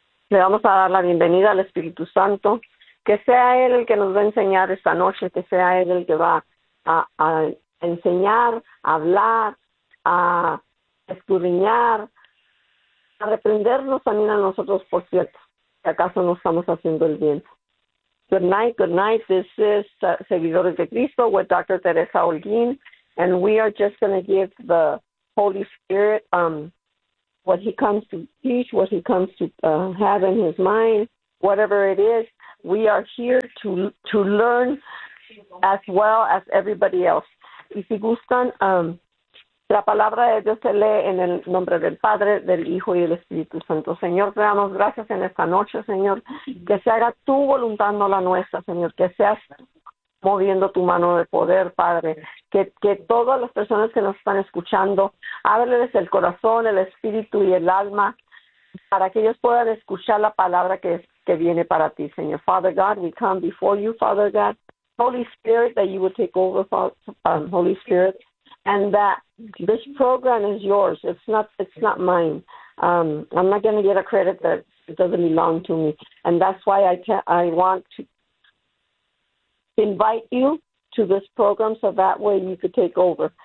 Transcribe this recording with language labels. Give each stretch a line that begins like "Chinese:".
Spanish: Le vamos a dar la bienvenida al Espíritu Santo, que sea Él el que nos va a enseñar esta noche, que sea Él el que va a enseñar, a hablar, a escudriñar, a reprendernos también a nosotros, por cierto, si acaso no estamos haciendo el bien.
English: Good night, this is Seguidores de Cristo with Dr. Teresa Holguín, and we are just going to give the Holy Spirit what he comes to teach, what he comes to have in his mind, whatever it is. We are here to learn as well as everybody else.
Spanish: Y si gustan, la palabra de Dios se lee en el nombre del Padre, del Hijo y del Espíritu Santo. Señor, te damos gracias en esta noche, Señor, que se haga tu voluntad, no la nuestra, Señor, que seas moviendo tu mano de poder, Padre, que todas las personas que nos están escuchando, ábreles el corazón, el espíritu y el alma para que ellos puedan escuchar la palabra que viene para ti, Señor.
English: Father God, we come before you, Father God. Holy Spirit, that you would take over, Father, Holy Spirit, and that this program is yours. It's not mine. I'm not going to get a credit that it doesn't belong to me. And that's why I want to invite you to this program so that way you could take over.